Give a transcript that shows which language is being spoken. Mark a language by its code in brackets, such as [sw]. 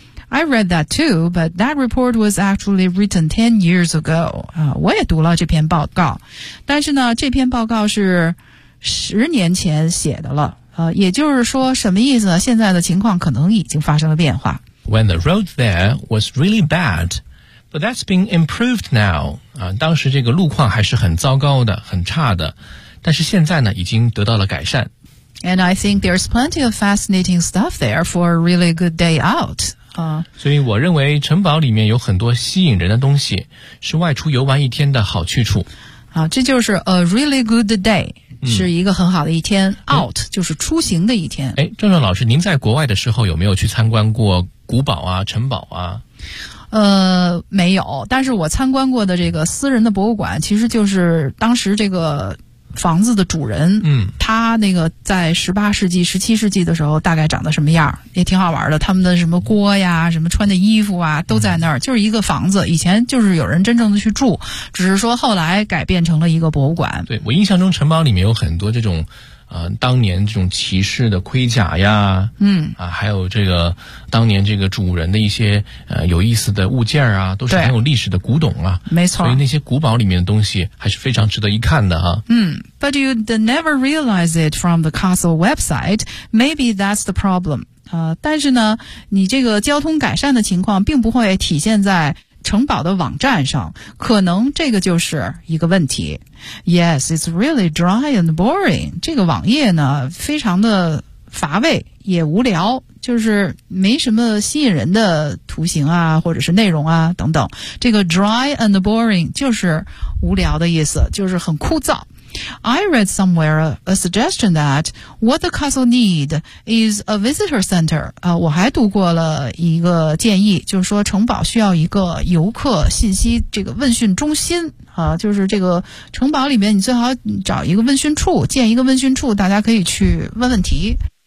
[en] I read that too, but that report was actually written 10 years ago. [zh] 我也读了这篇报告，但是呢，这篇报告是十年前写的了。也就是说什么意思呢？现在的情况可能已经发生了变化。 [en] When the road there was really bad, but that's been improved now. [zh] 当时这个路况还是很糟糕的，很差的，但是现在呢，已经得到了改善。 [en] And I think there's plenty of fascinating stuff there for a really good day out. [zh] 所以我认为城堡里面有很多吸引人的东西，是外出游玩一天的好去处。这就是 a really good day。是一个很好的一天、out 就是出行的一天。壮壮老师，您在国外的时候有没有去参观过古堡啊、城堡啊？没有，但是我参观过的这个私人的博物馆，其实就是当时这个房子的主人，他那个在18世纪、17世纪的时候大概长得什么样，也挺好玩的。他们的什么锅呀、什么穿的衣服啊，都在那儿，就是一个房子。以前就是有人真正的去住，只是说后来改变成了一个博物馆。对，我印象中城堡里面有很多这种，当年这种骑士的盔甲呀，还有这个当年这个主人的一些有意思的物件啊，都是很有历史的古董啊，没错。所以那些古堡里面的东西还是非常值得一看的哈。 [en] But you never realize it from the castle website. Maybe that's the problem. [zh] 但是呢，你这个交通改善的情况并不会体现在城堡的网站上，可能这个就是一个问题。 [en] Yes, it's really dry and boring. [zh] 这个网页呢，非常的乏味，也无聊，就是没什么吸引人的图形啊，或者是内容啊，等等。这个 dry and boring 就是无聊的意思，就是很枯燥。 [en] I read somewhere a suggestion that what the castle need is a visitor center. [zh] 我还读过了一个建议，就是说城堡需要一个游客信息这个问讯中心。就是这个城堡里面你最好找一个问讯处，建一个问讯处，大家可以去问问题。